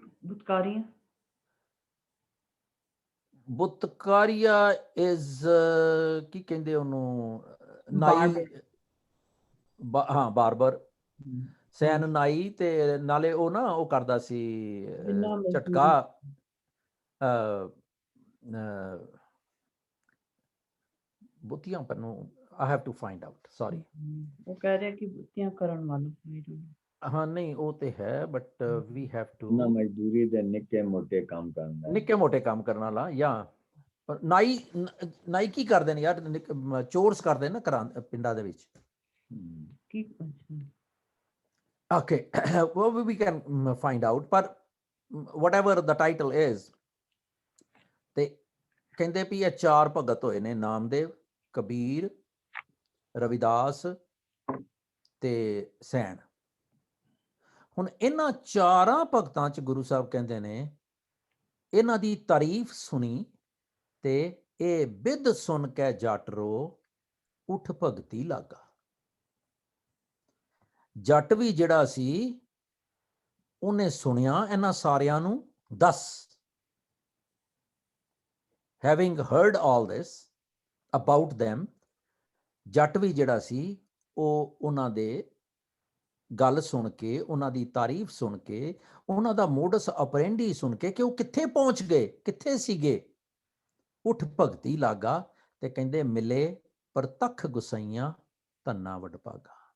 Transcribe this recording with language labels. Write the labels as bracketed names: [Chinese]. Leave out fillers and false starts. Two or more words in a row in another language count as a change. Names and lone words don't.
[Punjabi] ਬੁਤਕਾਰੀਆ ਇਜ਼ ਕੀ ਕਹਿੰਦੇ ਉਹਨੂੰ, ਨਾਈ, ਹਾਂ ਬਾਰਬਰ। ਸੈਨ ਨਾਈ, ਤੇ ਨਾਲੇ ਉਹ ਨਾ ਉਹ ਕਰਦਾ ਸੀ ਝਟਕਾ, ਬੁੱਤੀਆਂ ਪਰ ਨੂੰ [English] I have to find out, sorry। [Punjabi] ਉਹ ਕਹਿ ਰਿਹਾ ਕਿ ਬੁੱਤੀਆਂ ਕਰਨ ਵਾਲਾ। ਹਾਂ ਨਹੀਂ ਉਹ ਤੇ ਹੈ, [English] but we have to, [Punjabi] ਨਾ ਮਜ਼ਦੂਰੀ ਦੇ ਨਿੱਕੇ ਮੋਟੇ ਕੰਮ ਕਰਨਾ, ਨਿੱਕੇ ਮੋਟੇ ਕੰਮ ਕਰਨ ਵਾਲਾ। ਜਾਂ ਨਾਈ ਕੀ ਕਰਦੇ ਨੇ ਯਾਰ, ਚੋਰਸ ਕਰਦੇ ਨੇ ਨਾ ਪਿੰਡਾਂ ਦੇ ਵਿੱਚ। [English] Okay, well, we can find out, but whatever the title is, [Punjabi] ਤੇ ਕਹਿੰਦੇ ਵੀ ਇਹ ਚਾਰ ਭਗਤ ਹੋਏ ਨੇ, ਨਾਮਦੇਵ, ਕਬੀਰ, ਰਵਿਦਾਸ ਤੇ ਸੈਣ। ਹੁਣ ਇਹਨਾਂ ਚਾਰਾਂ ਭਗਤਾਂ ਚ ਗੁਰੂ ਸਾਹਿਬ ਕਹਿੰਦੇ ਨੇ ਇਹਨਾਂ ਦੀ ਤਾਰੀਫ ਸੁਣੀ ਤੇ ਇਹ ਬਿਧ ਸੁਣ ਕੇ ਜੱਟ ਰੋ ਉਠ ਭਗਤੀ ਲਾਗਾ। ਜੱਟ ਵੀ ਜਿਹੜਾ ਸੀ ਉਹਨੇ ਸੁਣਿਆ ਇਹਨਾਂ ਸਾਰਿਆਂ ਨੂੰ। [English] Thus, having heard all this about them, [Punjabi] ਜੱਟ ਵੀ ਜਿਹੜਾ ਸੀ ਉਹ ਉਹਨਾਂ ਦੇ ਗੱਲ ਸੁਣ ਕੇ, ਉਹਨਾਂ ਦੀ ਤਾਰੀਫ ਸੁਣ ਕੇ, ਉਹਨਾਂ ਦਾ [Latin] modus operandi [Punjabi] ਸੁਣ ਕੇ ਕਿ ਉਹ ਕਿੱਥੇ ਪਹੁੰਚ ਗਏ, ਕਿੱਥੇ ਸੀਗੇ, ਉਠ ਭਗਤੀ ਲਾਗਾ। ਤੇ ਕਹਿੰਦੇ ਮਿਲੇ ਪ੍ਰਤੱਖ ਗੁਸਾਈਆਂ ਧੰਨਾ ਵਡਭਾਗਾ।